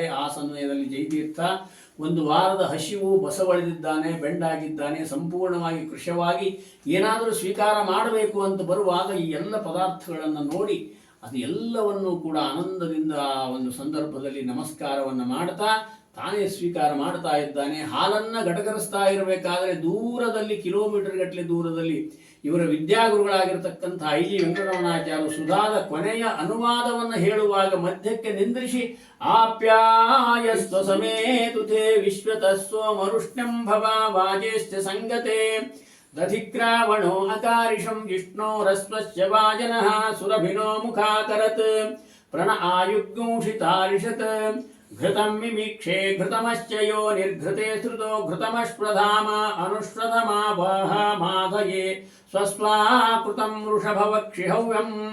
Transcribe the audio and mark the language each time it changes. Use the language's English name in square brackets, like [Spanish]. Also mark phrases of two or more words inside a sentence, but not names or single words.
[Kannada] ಆ ಸಮಯದಲ್ಲಿ ಜಯತೀರ್ಥ ಒಂದು ವಾರದ ಹಸಿವು ಬಸವಳಿದಿದ್ದಾನೆ, ಬೆಂಡಾಗಿದ್ದಾನೆ, ಸಂಪೂರ್ಣವಾಗಿ ಕೃಶವಾಗಿ ಏನಾದರೂ ಸ್ವೀಕಾರ ಮಾಡಬೇಕು ಅಂತ ಬರುವಾಗ ಈ ಎಲ್ಲ ಪದಾರ್ಥಗಳನ್ನು ನೋಡಿ ಅದು ಎಲ್ಲವನ್ನೂ ಕೂಡ ಆನಂದದಿಂದ ಆ ಒಂದು ಸಂದರ್ಭದಲ್ಲಿ ನಮಸ್ಕಾರವನ್ನು ಮಾಡ್ತಾ ತಾನೇ ಸ್ವೀಕಾರ ಮಾಡ್ತಾ ಇದ್ದಾನೆ. ಹಾಲನ್ನು ಗಟಗರಿಸ್ತಾ ಇರಬೇಕಾದ್ರೆ ದೂರದಲ್ಲಿ ಕಿಲೋಮೀಟರ್ ಗಟ್ಟಲೆ ದೂರದಲ್ಲಿ ಇವರ ವಿದ್ಯಾಗುರುಗಳಾಗಿರ್ತಕ್ಕಂಥ ಐ ಜಿ ವೆಂಕಟರಮಣಾಚಾರ್ಯರು ಸುಧಾದ ಕೊನೆಯ ಅನುವಾದವನ್ನು ಹೇಳುವಾಗ ಮಧ್ಯಕ್ಕೆ ನಿಂದ್ರಿಸಿ ಆಪ್ಯಾಯಸ್ವ [Sanskrit] ಸಮೇತುತೆ ವಿಶ್ವತಸ್ವ ಮರುಷ್ಣಂ ಭವ ವಾಜೇಶ್ಚ ಸಂಗತೆ ದಧಿಕ್ರಾವಣೋ ಅಕಾರಿಷಂ ವಿಷ್ಣೋರಸ್ವಸ್ಯ ವಾಜನಃ ಸುರಭಿನೋ ಮುಖಾಕರತ್ ಪ್ರಣ ಆಯುಗ್ಂಷಿತಾರಿಷತ್ ಘೃತಂ ಮಿಮೀಕ್ಷೆ ಘೃತಮಶ್ಚ ಯೋ ನಿರ್ಘೃತೆ ಶ್ರುತೋ ಘೃತಮಶ್ಪ್ರಧಾಮ ಅನುಶ್ರಧಮಾವಹ ಮಾಧಯೇ ಸ್ವಸ್ವಾಕೃತಂ ವೃಷಭವಕ್ಷಿಹವ್ಯಂ